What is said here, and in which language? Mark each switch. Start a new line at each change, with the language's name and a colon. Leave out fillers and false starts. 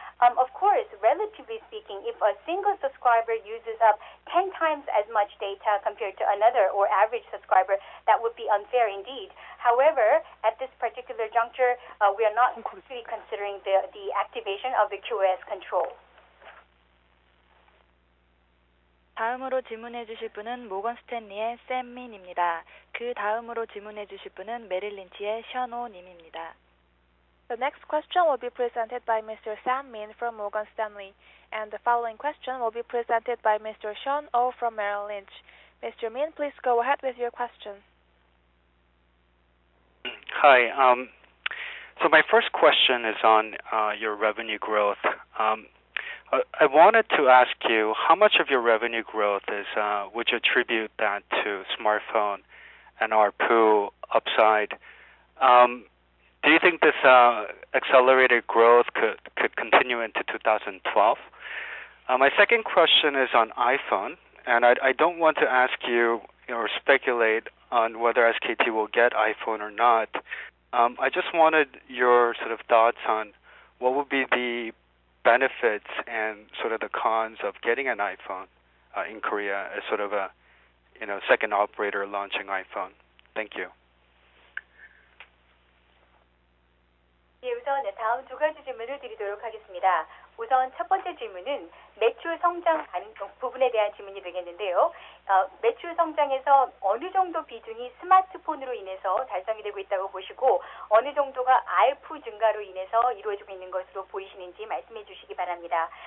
English: Of course, relatively speaking, if a single subscriber uses up 10 times as much data compared to another or average subscriber, that would be unfair indeed. However, at this particular juncture, we are not really considering the activation of the QoS control.
Korean: 다음으로 질문해 주실 분은 모건 스탠리의 샘민입니다. 그 다음으로 질문해 주실 분은 메릴 린치의 션오 님입니다.
English: The next question will be presented by Mr. Sam Min from Morgan Stanley, and the following question will be presented by Mr. Sean Oh from Merrill Lynch. Mr. Min, please go ahead with your question. Hi. So my first question is on your revenue growth. I wanted to ask you how much of your revenue growth is would you attribute that to smartphone and ARPU upside? Do you think this accelerated growth could continue into 2012? My second question is on iPhone, and I don't want to ask you or speculate on whether SKT will get iPhone or not. I just wanted your sort of thoughts on what would be the benefits and sort of the cons of getting an iPhone in Korea as sort of a second operator launching iPhone. Thank you.
Korean: 예, 우선 다음 두 가지 질문을 드리도록 하겠습니다. 우선 첫 번째 질문은 매출 성장 부분에 대한 질문이 되겠는데요. 매출 성장에서 어느 정도 비중이 스마트폰으로 인해서 달성이 되고 있다고 보시고 어느 정도가 ARPU 증가로 인해서 이루어지고 있는 것으로 보이시는지 말씀해 주시기 바랍니다.